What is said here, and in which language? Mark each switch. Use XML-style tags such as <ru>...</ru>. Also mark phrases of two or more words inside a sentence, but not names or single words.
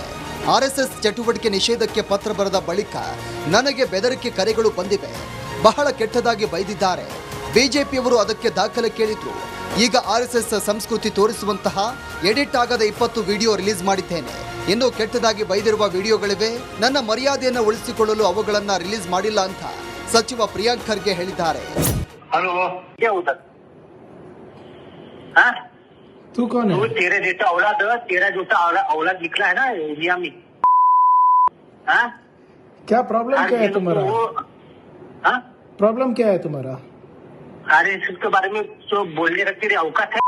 <kn>ಆರ್ಎಸ್ಎಸ್ ಚಟುವಟಿಕೆ ನಿಷೇಧಕ್ಕೆ ಪತ್ರ ಬರೆದ ಬಳಿಕ ನನಗೆ ಬೆದರಿಕೆ ಕರೆಗಳು ಬಂದಿವೆ, ಬಹಳ ಕೆಟ್ಟದಾಗಿ ಬೈದಿದ್ದಾರೆ. ಬಿಜೆಪಿಯವರು ಅದಕ್ಕೆ ದಾಖಲೆ ಕೇಳಿದ್ರು. ಈಗ ಆರ್ಎಸ್ಎಸ್ ಸಂಸ್ಕೃತಿ ತೋರಿಸುವಂತಹ ಎಡಿಟ್ ಆಗದ 20 ವಿಡಿಯೋ ರಿಲೀಸ್ ಮಾಡಿದ್ದೇನೆ. ಇನ್ನು ಕೆಟ್ಟದಾಗಿ ಬೈದಿರುವ ವಿಡಿಯೋಗಳಿವೆ. ನನ್ನ ಮರ್ಯಾದೆಯನ್ನು ಉಳಿಸಿಕೊಳ್ಳಲು ಅವುಗಳನ್ನ ರಿಲೀಸ್ ಮಾಡಿಲ್ಲ ಅಂತ ಸಚಿವ ಪ್ರಿಯಾಂಕ್ ಖರ್ಗೆ ಹೇಳಿದ್ದಾರೆ.</kn> <hi>प्रॉब्लम क्या है तुम्हारा? अरे इसके बारे में जो बोलने का तेरी औकात है?</hi>